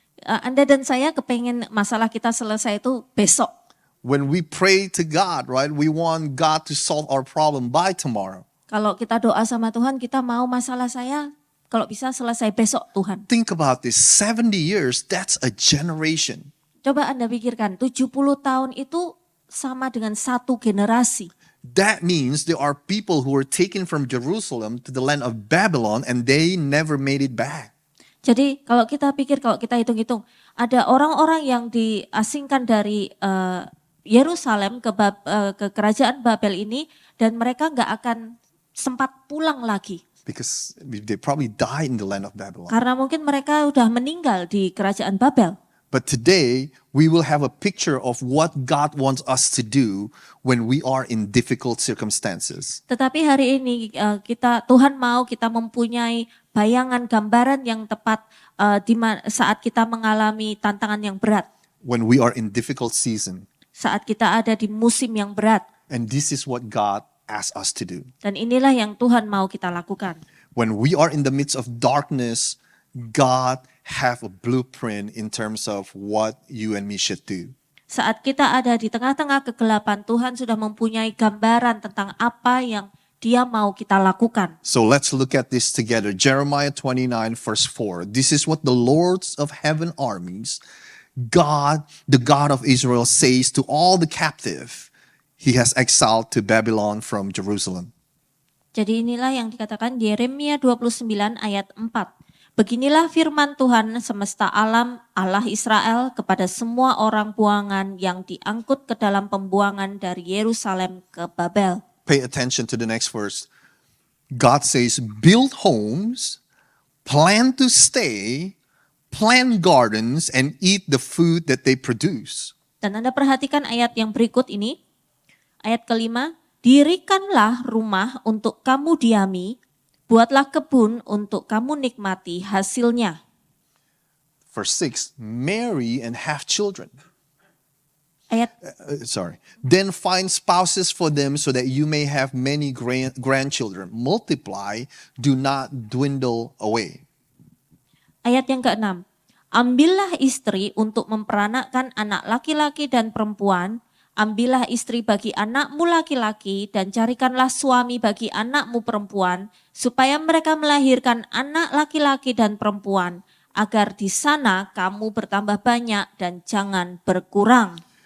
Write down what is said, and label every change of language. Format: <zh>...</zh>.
<id>Anda dan saya kepengen masalah kita selesai itu besok.</id> <en>When we pray to God, right, we want God to solve our problem by tomorrow.</en> <id>Kalau kita doa sama Tuhan, kita mau masalah saya kalau bisa selesai besok Tuhan.</id> <en>Think about this, 70 years, that's a generation.</en> <id>Coba Anda pikirkan, 70 tahun itu sama dengan satu generasi.</id> <en>That means there are people who were taken from Jerusalem to the land of Babylon and they never made it back.</en> <id>Jadi kalau kita pikir, kalau kita hitung-hitung, ada orang-orang yang diasingkan dari Yerusalem ke kerajaan Babel ini, dan mereka nggak akan sempat pulang lagi.</id> <en>because they probably died in the land of Babylon.</en> <id>Karena mungkin mereka udah meninggal di kerajaan Babel.</id> <en>But today, we will have a picture of what God wants us to do when we are in difficult circumstances.</en> <id>Tetapi hari ini Tuhan mau kita mempunyai bayangan, gambaran yang tepat saat kita mengalami tantangan yang berat.</id> <en>When we are in difficult season.</en> <id>Saat kita ada di musim yang berat.</id> <en>And this is what God asks us to do.</en> <id>Dan inilah yang Tuhan mau kita lakukan.</id> <en>When we are in the midst of darkness, God have a blueprint in terms of what you and me should do.</en> <id>Saat kita ada di tengah-tengah kegelapan, Tuhan sudah mempunyai gambaran tentang apa yang Dia mau kita lakukan.</id> <en>So let's look at this together. Jeremiah 29 verse 4. This is what the Lords of heaven armies, God, the God of Israel, says to all the captive He has exiled to Babylon from Jerusalem.</en> <id>Jadi inilah yang dikatakan Yeremia 29 ayat 4. Beginilah firman Tuhan semesta alam, Allah Israel, kepada semua orang buangan yang diangkut ke dalam pembuangan dari Yerusalem ke Babel.</id> <en>Pay attention to the next verse. God says, build homes, plan to stay, plant gardens, and eat the food that they produce.</en> <id>Dan Anda perhatikan ayat yang berikut ini. Ayat kelima, dirikanlah rumah untuk kamu diami, buatlah kebun untuk kamu nikmati hasilnya.</id> <en>Verse 6, marry and have children.</en> <id>Ayat</id> <en>Then find spouses for them so that you may have many grandchildren. Multiply, do not dwindle away.</en> <id>Ayat yang ke-6, ambillah istri untuk memperanakkan anak laki-laki dan perempuan, ambillah istri bagi anakmu laki-laki dan carikanlah suami bagi anakmu perempuan, supaya mereka melahirkan anak laki-laki dan perempuan, agar di sana kamu bertambah banyak dan jangan berkurang.</id>